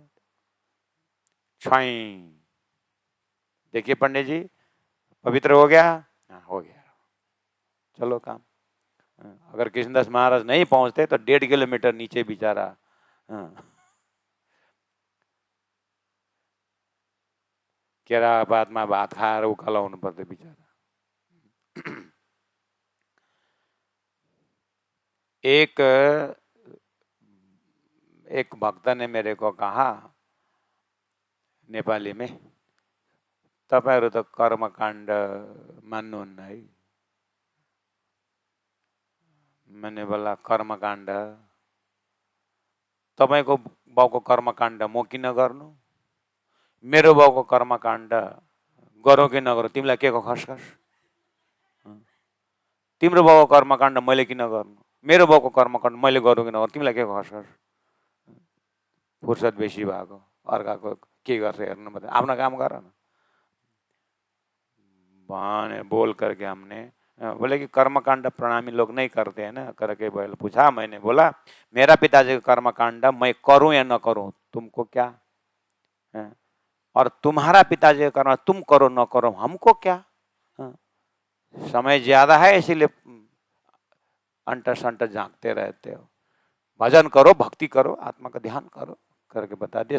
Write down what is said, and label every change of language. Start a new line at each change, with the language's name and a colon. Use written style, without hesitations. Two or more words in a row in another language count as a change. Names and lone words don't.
Hindi: छुई देखिए पंडित जी पवित्र हो गया, हाँ हो गया, चलो काम। अगर कृष्णदास महाराज नहीं पहुंचते तो 1.5 किलोमीटर नीचे बेचारा केरा बात में
Nepali: भात खाएर उकालो हुनु पर्थ्यो बेचारा।
Hindi: एक भक्त ने मेरे को कहा नेपाली में,
Nepali: तपाईहरु त कर्मकाण्ड मान्नुहुन्न है।
Hindi: मैंने बोला
Nepali: कर्मकाण्ड, तपाईको बाउको कर्मकाण्ड म किन गर्नु, मेरो बाउको कर्मकाण्ड गरौँ कि नगरौँ तिमीलाई के को खसखस, तिम्रो बाउको कर्मकाण्ड मैले किन गर्नु, मेरो बाउको कर्मकाण्ड मैले गरौँ कि नगरौँ तिमीलाई के को खसखस। फुर्सद बेसी भएको अर्काको के गर्छ हेर्नु, मतलब आफ्नो काम गर न भने
Hindi: बोल करके हमने बोले कि कर्मकांड प्रणामी लोग नहीं करते हैं ना करके बोल पूछा। मैंने बोला मेरा पिताजी का कर्मकांड मैं करूं या न करूं तुमको क्या है, और तुम्हारा पिताजी का कर्म तुम करो न करो हमको क्या, समय ज्यादा है इसीलिए अंटर संटर झांकते रहते हो, भजन करो भक्ति करो आत्मा का ध्यान करो करके बता दिया।